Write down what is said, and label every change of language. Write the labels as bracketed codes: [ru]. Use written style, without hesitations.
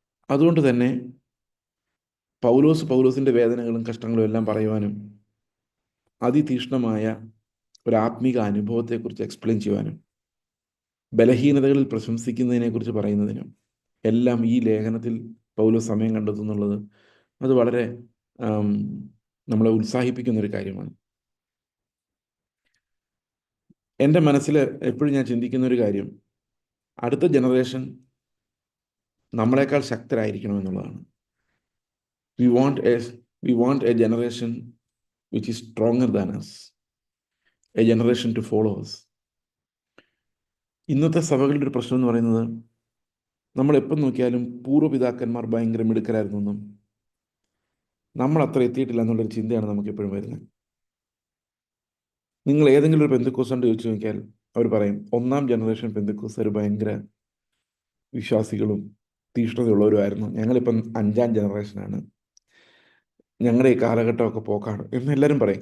[ml] അതുകൊണ്ട് തന്നെ പൗലോസിൻ്റെ വേദനകളും കഷ്ടങ്ങളും എല്ലാം പറയുവാനും അതിതീക്ഷ്ണമായ ഒരു ആത്മീക അനുഭവത്തെക്കുറിച്ച് എക്സ്പ്ലെയിൻ ചെയ്യുവാനും ബലഹീനതകളിൽ പ്രശംസിക്കുന്നതിനെക്കുറിച്ച് പറയുന്നതിനും എല്ലാം ഈ ലേഖനത്തിൽ പൗലോസ് സമയം കണ്ടെത്തുന്നുള്ളത് അത് വളരെ നമ്മളെ ഉത്സാഹിപ്പിക്കുന്നൊരു കാര്യമാണ്. എൻ്റെ മനസ്സിൽ എപ്പോഴും ഞാൻ ചിന്തിക്കുന്ന ഒരു കാര്യം, അടുത്ത ജനറേഷൻ നമ്മളെക്കാൾ ശക്തരായിരിക്കണം എന്നുള്ളതാണ്. [en] We want a generation which is stronger than us, a generation to follow us. [ml] ഇന്നത്തെ സഭകളുടെ ഒരു പ്രശ്നം എന്ന് പറയുന്നത്, നമ്മളെപ്പം നോക്കിയാലും പൂർവ്വപിതാക്കന്മാർ ഭയങ്കര മിടുക്കരായിരുന്നു എന്നും നമ്മൾ അത്ര എത്തിയിട്ടില്ല എന്നുള്ളൊരു ചിന്തയാണ് നമുക്ക് എപ്പോഴും വരുന്നത്. നിങ്ങൾ ഏതെങ്കിലും ഒരു പെന്തക്കോസ്തുകാരോട് ചോദിച്ചു നോക്കിയാൽ അവർ പറയും 1-ാം ജനറേഷൻ പെന്തക്കോസ്തുകാർ ഭയങ്കര വിശ്വാസികളും തീക്ഷ്ണതയുള്ളവരുമായിരുന്നു, ഞങ്ങളിപ്പം 5-ാം ജനറേഷനാണ്, ഞങ്ങളുടെ ഈ കാലഘട്ടമൊക്കെ പോക്കാണ് എന്ന് എല്ലാവരും പറയും.